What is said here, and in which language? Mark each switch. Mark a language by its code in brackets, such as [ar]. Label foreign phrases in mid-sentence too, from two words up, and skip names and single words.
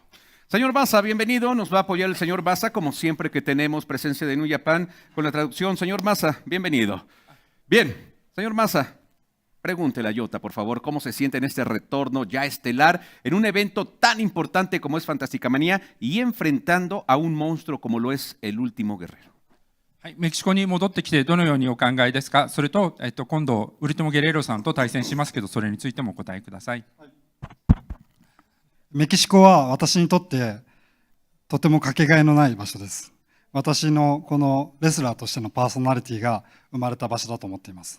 [es] Señor Baza, bienvenido, nos va a apoyar el señor Baza, como siempre que tenemos presencia de New Japan con la traducción. Señor Baza, bienvenido. Bien, señor Baza, pregúntele a Yota, por favor, cómo se siente en este retorno ya estelar, en un evento tan importante como es Fantástica Manía y enfrentando a un monstruo como lo es el Último Guerrero. [ja] はい、メキシコに戻ってきてどのようにお考えですか。それと、今度ウルティモ・ゲレーロさんと対戦しますけど、それについてもお答えください。メキシコは私にとってとてもかけがえのない場所です。私のこのレスラーとしてのパーソナリティが生まれた場所だと思っています。